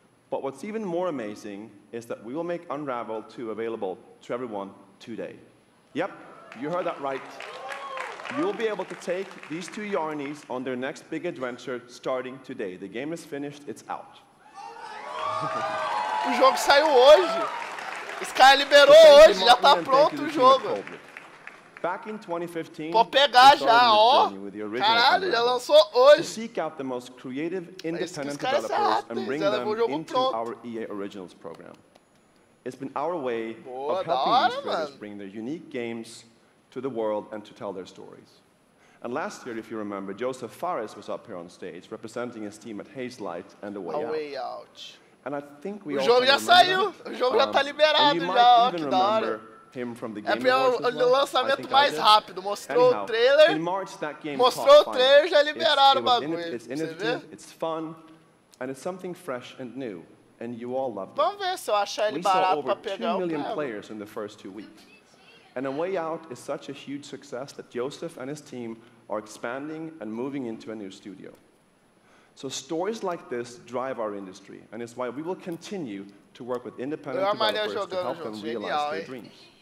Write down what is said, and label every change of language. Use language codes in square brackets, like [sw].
[en] But what's even more amazing is that we will make Unravel 2 available to everyone today. Yep, you heard that right. You'll be able to take these two Yarnies on their next big adventure starting today. The game is finished, it's out. [pt] O jogo saiu hoje. Esse cara liberou hoje, já tá pronto o jogo. [en] Back in 2015, [pt] pode pegar já, ó. Caralho, já lançou hoje. [en] To seek out the most creative, independent developers and bring them into our EA Originals program. It's been our way of helping these creators bring their unique games to the world and to tell their stories. And last year, if you remember, Joseph Fares was up here on stage representing his team at Haze Light and The Way Out. And I think we [pt] o jogo já saiu, o jogo já tá liberado já, ó, que da hora. É o lançamento mais rápido, mostrou o trailer, já liberaram o bagulho, você vê? [en] It's fun, and it's something fresh and new, and you all loved it. [pt] Vamos ver se eu achar ele barato pra pegar o [en] We saw over 2 million players in the first 2 weeks. And A Way Out is such a huge success that Joseph and his team are expanding and moving into a new studio. So stories like this drive our industry, and it's why we will continue to work with independent developers to help them realize their dreams.